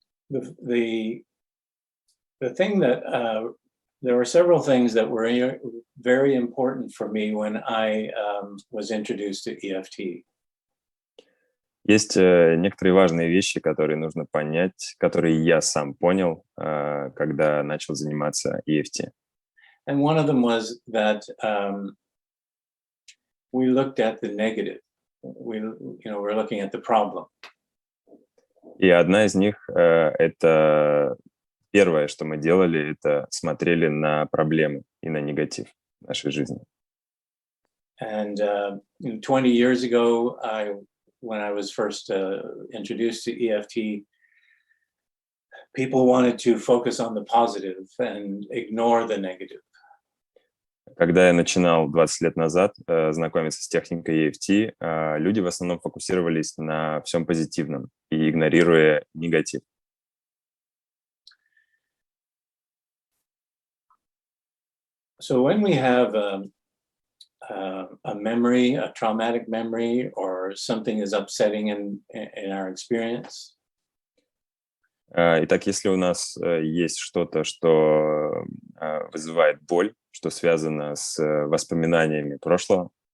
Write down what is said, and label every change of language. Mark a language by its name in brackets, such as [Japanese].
[English] The thing that there were several things that were very important for me when I was introduced to EFT. [Russian] Есть некоторые важные вещи, которые нужно понять, которые я сам понял, когда начал заниматься EFT. [English] And one of them was that we looked at the negative. We're looking at the problem. [Russian] И одна из них, это первое, что мы делали, это смотрели на проблемы и на негатив в нашей жизни. [English] And 20 years ago, when I was first introduced to EFT, people wanted to focus on the positive and ignore the negative. [Russian] Когда я начинал 20 лет назад знакомиться с техникой EFT, люди в основном фокусировались на всем позитивном и игнорируя негатив. [English] So when we have a memory, a traumatic memory, or something is upsetting in our experience. [Russian] Итак, если у нас есть что-то, что вызывает боль, что связано с воспоминаниями прошлого,